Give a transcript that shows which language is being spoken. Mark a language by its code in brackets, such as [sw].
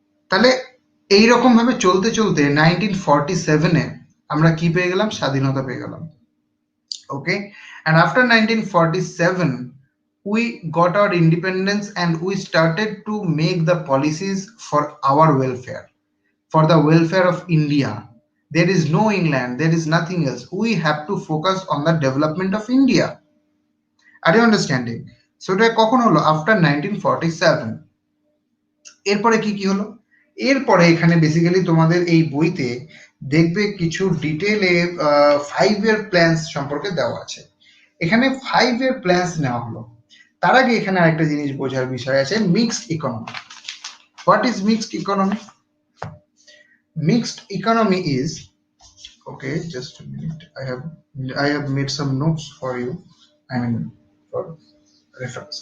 [bn] তাহলে এইরকম ভাবে চলতে চলতে 1947 আমরা কি পেয়ে গেলাম, স্বাধীনতা পেয়ে গেলাম। [en] Okay, and after 1947 we got our independence and we started to make the policies for our welfare, for the welfare of India. There is no England, there is nothing else. We have to focus on the development of India. Are you understanding? So [bn] এটা কখন হলো? [en] After 1947। [bn] এরপরে কি কি হলো? এরপরে এখানে basically তোমাদের এই বইতে দেখবে কিছু ডিটেলে 5-year প্ল্যানস সম্পর্কে দেওয়া আছে। এখানে 5-year প্ল্যানস নেওয়া হলো। তার আগে এখানে আরেকটা জিনিস বোঝার বিষয় আছে, mixed economy. [en] What is mixed economy? Mixed economy is, okay, just a minute, I have made some notes for you, for reference.